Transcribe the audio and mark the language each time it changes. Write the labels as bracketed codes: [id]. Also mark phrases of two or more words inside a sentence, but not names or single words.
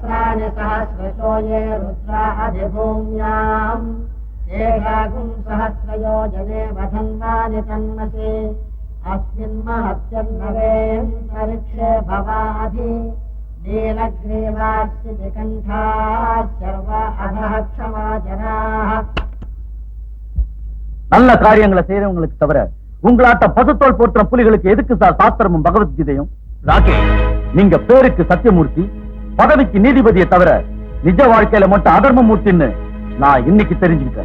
[sa] सर्वाणि सहस्रशो ये रुद्रा अधिभूम्याम् तेषागुं सहस्रयोजने वधन्वानि तन्मसि अस्मिन् महत्यन्नवेन्तरिक्षे भवाधि नीलग्रीवास्य विकण्ठाः सर्व अधः क्षमा जनाः. [ta] நல்ல காரியங்களை செய்யறவங்களுக்கு தவிர உங்களாட்ட பசுத்தோல் போற்ற புலிகளுக்கு எதுக்கு சார் சாஸ்திரமும் பகவத்கீதையும்? ராகே, நீங்க பேருக்கு சத்தியமூர்த்தி, பதவிக்கு நீதிபதியை தவிர நிஜ வாழ்க்கையில மட்டும் அதர்மமூர்த்தின்னு நான் இன்னைக்கு தெரிஞ்சுக்கிட்டேன்.